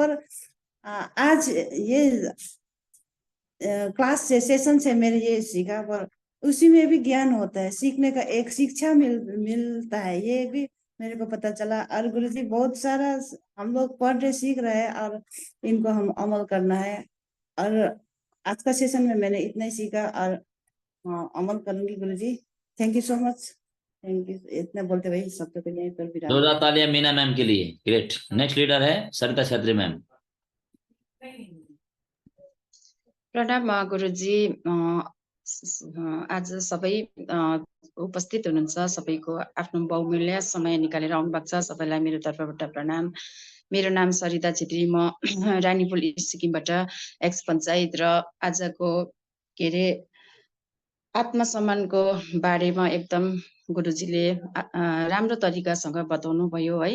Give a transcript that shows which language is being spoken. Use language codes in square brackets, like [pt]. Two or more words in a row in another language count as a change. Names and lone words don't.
[hi] पर आज ये क्लास से सेशन से मेरे ये सीखा, पर उसी में भी ज्ञान होता है, सीखने का एक शिक्षा मिलता है, ये भी मेरे को पता चला। और गुरुजी बहुत सारा हम लोग पढ़ रहे सीख रहे हैं और इनको हम अमल करना है। और आज का सेशन में मैंने इतना ही सीखा और अमल करूंगी गुरुजी। [en] thank you so much, thank you. [hi] इतना बोलते हुए सबसे पहले यहीं पर विराम। जोरदार तालियां मीना मैम के लिए। ग्रेट। [en] next leader [hi] है सरिता छेत्री मैम। [ne] प्रणाम गुरुजी। आज सबै उपस्थित हुनुहुन्छ, सबैको आफ्नो बहुमूल्य समय निकालेर आउनु भएको छ, सबैलाई मेरो तर्फबाट प्रणाम। मेरो नाम सरिता छेत्री, म रानीपुल इस्ट सिक्किमबाट एक्स पञ्चायत। र आजको के अरे आत्मसम्मानको बारेमा एकदम गुरुजीले राम्रो तरिकासँग बताउनु भयो है।